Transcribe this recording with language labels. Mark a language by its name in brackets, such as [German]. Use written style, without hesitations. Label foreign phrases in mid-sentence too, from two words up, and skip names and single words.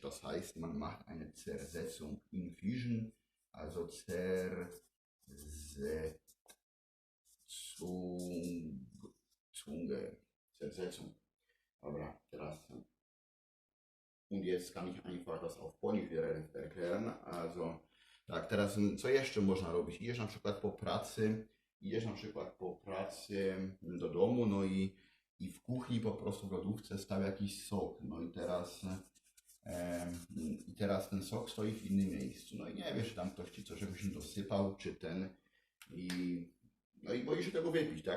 [German] Das heißt, man macht eine Zersetzung, Infusion, also Zersetzung. Aber krass. Und jetzt kann ich einfach das auf polifirę erklären. Also, [Polish] tak, teraz co jeszcze można robić? Idziesz na przykład po pracy do domu, no i w kuchni po prostu w lodówce stał jakiś sok. No i teraz ten sok stoi w innym miejscu. No i nie wiesz, czy tam ktoś ci coś jakoś dosypał, czy ten. I, no i boisz się tego wypić, tak?